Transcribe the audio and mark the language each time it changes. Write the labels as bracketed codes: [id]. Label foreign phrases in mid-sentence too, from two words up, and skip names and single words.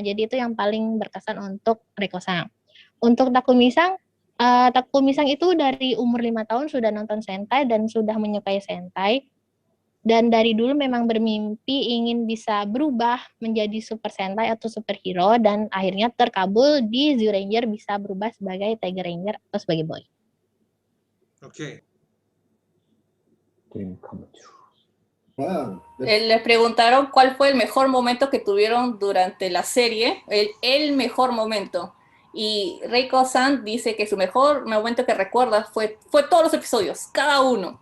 [id] Jadi itu yang paling berkesan untuk Reiko-san. Untuk Takumi-san itu dari umur 5 tahun sudah nonton Sentai dan sudah menyukai Sentai. Dan dari dulu memang bermimpi ingin bisa berubah menjadi Super Sentai atau superhero dan akhirnya terkabul di Zoo Ranger bisa berubah sebagai Tiger Ranger atau sebagai boy. Okay. Wow. [es] Les preguntaron cuál fue el mejor momento que tuvieron durante la serie, el mejor momento. Y Reiko-san dice que su mejor momento que recuerda fue todos los episodios, cada uno.